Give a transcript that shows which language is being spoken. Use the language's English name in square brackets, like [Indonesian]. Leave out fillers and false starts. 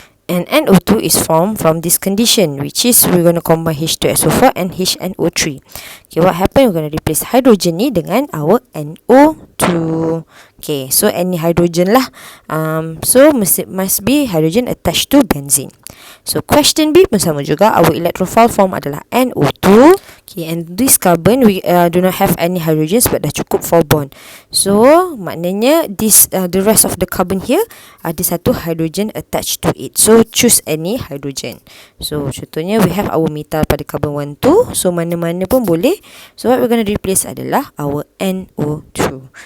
[English] And NO2 is formed from this condition, which is we're going to combine H2SO4 and HNO3. Okay, what happened? We're going to replace hydrogen [Malay] ni dengan [English] our NO2. Okay, so any hydrogen lah. So must be hydrogen attached to benzene. [Malay] So question B pun sama juga. [English] Our electrophile form adalah NO2. Okay, and this carbon we do not have any hydrogens, but [Malay] dah cukup 4 bond. [English] So maknanya this the rest of the carbon here [Malay] ada satu [English] hydrogen attached to it. So choose any hydrogen. So contohnya we have our metal pada carbon 1, 2. [Malay] So mana-mana pun boleh. [English] So what we're going to replace adalah our NO2.